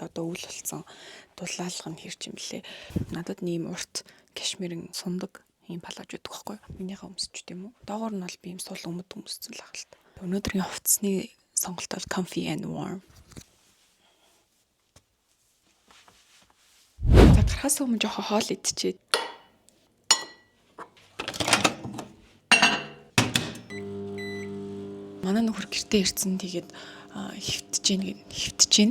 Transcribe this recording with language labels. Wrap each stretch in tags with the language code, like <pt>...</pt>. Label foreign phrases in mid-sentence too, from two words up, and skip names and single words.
<mn>Тэгээ одоо өвөл болсон дулаалга нь хэрч юм лээ. Надад нэм урт кашмирын сундаг ийм палаж өгдөг байхгүй юу? Минийхээ өмсч тийм үү? Доогоор нь бол би юм сул өмд өмссөн л ахалт. Өнөөдрийн хувцсны сонголт бол</mn> <en>comfy and warm.</en> <mn>За гарахаас өмнө жоохон хоол идчихээ. Манай нөхөр гэртээ ирсэн тэгээд хөвтөж гин.</mn>